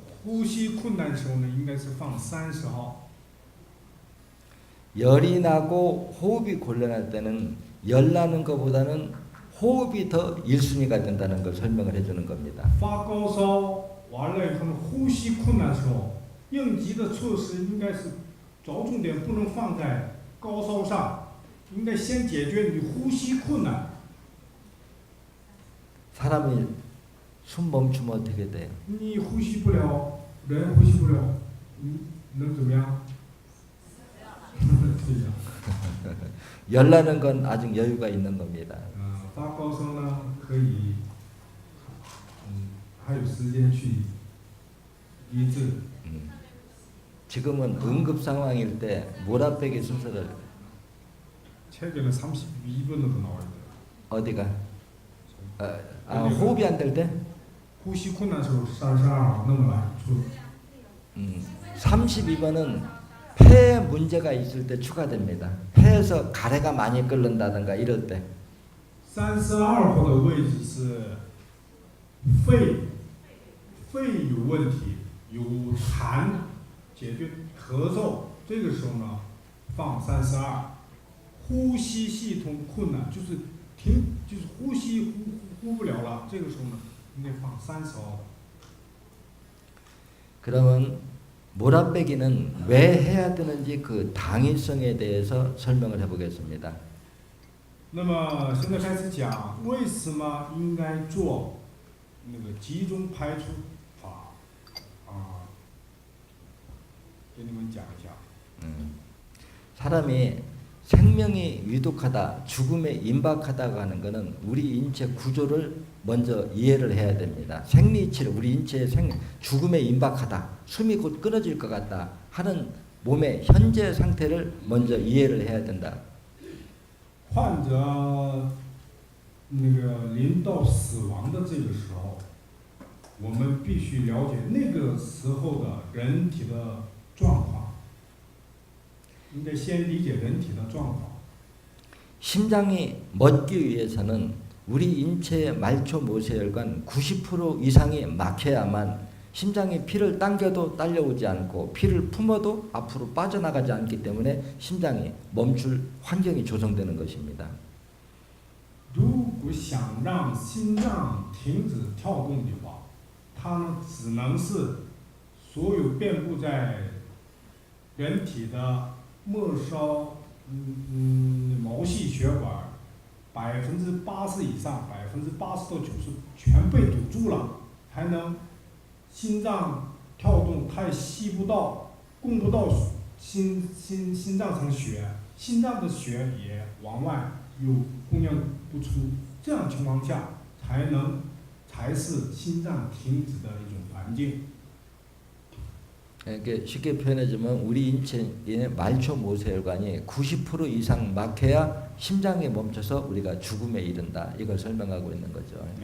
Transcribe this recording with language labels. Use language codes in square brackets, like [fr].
[zh] 呼吸困难的时候呢，应该是放30号。 [ko] 열이 나고 호흡이 곤란할 때는 열 나는 것보다는 호흡이 더 1순위가 된다는 걸 설명을 해주는 겁니다. [zh] 发高烧完了以后呢，呼吸困难的时候，应急的措施应该是着重点不能放在高烧上，应该先解决你呼吸困难。 [ko] 사람이 숨 멈추면 어떻게 돼요? [zh] 你呼吸不了，人呼吸不了，能怎么样？对呀。 [ko] 열 나는 건 아직 여유가 있는 겁니다. [zh] 发高烧呢，可以，还有时间去医治。 [ko] 지금은 응급 상황일 때 몰아빼기 순서를 최근에 32번으로 나와 있어요. 어디가? 호흡이 안 될 때? [zh] 呼吸困难的时候32弄来出。 [ko] 32번은 폐에 문제가 있을 때 추가됩니다. 폐에서 가래가 많이 끓는다든가 이럴 때. [zh] 32号的位置是肺有问题，有痰，解决咳嗽，这个时候呢放32。呼吸系统困难，就是呼吸呼不了了，这个时候呢应该放30号。 [ko] 그러면 몰아빼기는 왜 해야 되는지 그 당위성에 대해서 설명을 해보겠습니다. [zh] 那么现在开始讲为什么应该做那个集中排出法啊，给你们讲一下。 [ko] 사람이 생명이 위독하다, 죽음에 임박하다고 하는 것은 우리 인체 구조를 먼저 이해를 해야 됩니다. 생리치료, 우리 인체의 죽음에 임박하다, 숨이 곧 끊어질 것 같다 하는 몸의 현재 상태를 먼저 이해를 해야 된다. [zh] 患者那个临到死亡的这个时候，我们必须了解那个时候的人体的状况，应该先理解人体的状况。 [ko] 심장이 멎기 위해서는 우리 인체의 말초 모세혈관 90% 이상이 막혀야만 심장이 피를 당겨도 딸려오지 않고 피를 품어도 앞으로 빠져나가지 않기 때문에 심장이 멈출 환경이 조성되는 것입니다. [zh] 如果想让心脏停止跳动的话，它呢只能是所有遍布在人体的末梢毛细血管80%以上 80%到90%全被堵住了，还能心脏跳动太吸不到，供不到心脏层血，心脏的血也往外又供应不出，这样情况下才是心脏停止的一种环境。 [ko] 이렇게 쉽게 표현해주면 우리 인체의 말초 모세혈관이 90% 이상 막혀야 심장이 멈춰서 우리가 죽음에 이른다. 이걸 설명하고 있는 거죠.